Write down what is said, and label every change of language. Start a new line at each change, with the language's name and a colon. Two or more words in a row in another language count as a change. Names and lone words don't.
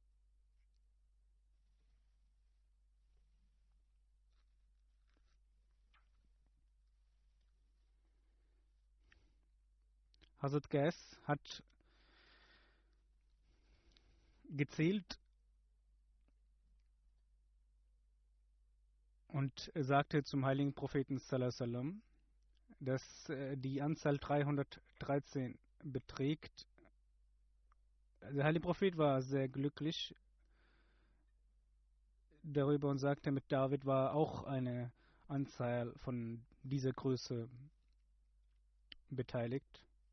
German: Hazrat Qais hat gezählt und sagte zum heiligen Propheten
Arabic: صلى الله عليه وسلم,
German: dass die Anzahl 313 beträgt. Der heilige Prophet war sehr glücklich darüber und sagte, mit David war auch eine Anzahl von dieser Größe beteiligt.